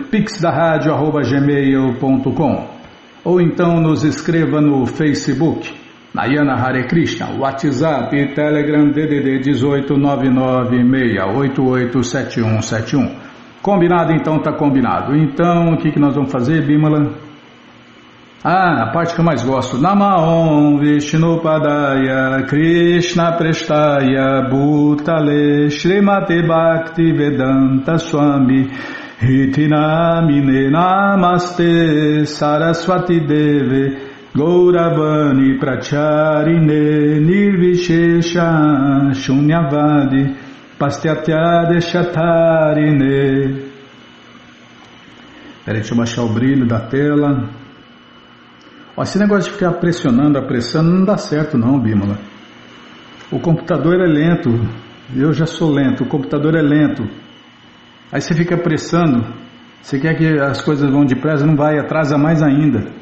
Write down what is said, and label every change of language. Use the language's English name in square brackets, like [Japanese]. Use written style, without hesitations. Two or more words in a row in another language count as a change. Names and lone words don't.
[Portuguese] pixdaradio@gmail.com ou então nos escreva no Facebook, Nayana Hare Krishna, WhatsApp e Telegram DDD 18996887171. Combinado? Então tá combinado. Então o que nós vamos fazer, Bímola? A parte que eu mais gosto. [Sanskrit] नमः ॐ विष्णुपादाय कृष्ण प्रेष्ठाय भूतले श्रीमते भक्तिवेदान्त स्वामिन् इति नामिने नमस्ते सारस्वते देवे गौरवाणी प्रचारिणे निर्विशेष शून्यवादि पाश्चात्य देश तारिणे. [Portuguese] Peraí, deixa eu baixar o brilho da tela. Esse negócio de ficar pressionando, apressando, não dá certo não, Bímola. O computador é lento, eu já sou lento, o computador é lento. Aí você fica apressando, você quer que as coisas vão depressa, não vai, atrasa mais ainda.